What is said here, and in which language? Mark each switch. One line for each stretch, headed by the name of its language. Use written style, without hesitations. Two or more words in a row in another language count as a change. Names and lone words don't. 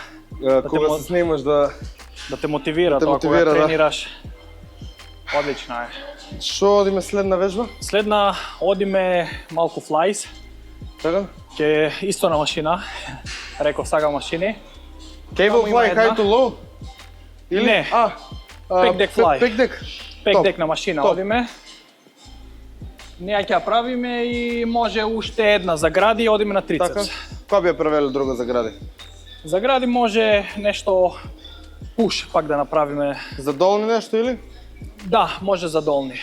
Macedonian: кога се снимаш да те мотивира те тоа мотивира, кога да. тренираш. Одлично е. Што одиме следна вежба? Следна одиме малку флайс, Така? ќе исто на машина. Реков сага машини.
English: Cable
Macedonian: Само има
English: fly
Macedonian: една.
English: high to low?
Macedonian: Или? Не.
English: Pack deck fly. Pack deck.
Macedonian: Пек Топ. дек на машина Топ. одиме. Ние ќе ја правиме и може уште една за гради и одиме на Така? трицепс. Која би ја превели друга за гради? За гради може нешто пуш пак да направиме. За долни нешто или? Да, може за долни.